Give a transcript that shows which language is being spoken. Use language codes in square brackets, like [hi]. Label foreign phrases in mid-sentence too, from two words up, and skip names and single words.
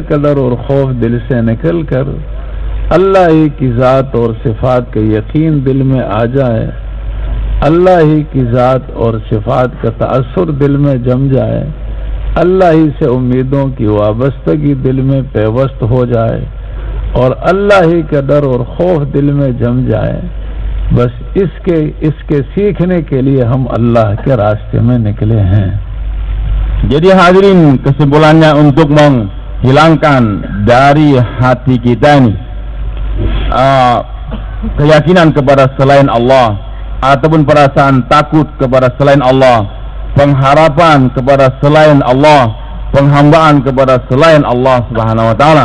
[ur] کا ڈر اور خوف دل سے نکل کر اللہ ہی کی ذات اور صفات کا یقین دل میں آ جائے، اللہ ہی کی ذات اور صفات کا تاثر دل میں جم جائے، اللہ ہی سے امیدوں کی وابستگی دل میں پیوست ہو جائے اور اللہ ہی کا ڈر اور خوف دل میں جم جائے، بس اس کے سیکھنے کے لیے ہم اللہ کے راستے میں نکلے ہیں. [id] Jadi hadirin, kesimpulannya untuk menghilangkan dari hati kita ini keyakinan kepada selain Allah ataupun perasaan takut kepada selain Allah, pengharapan kepada selain Allah, penghambaan kepada selain Allah [ar] سبحانه وتعالى.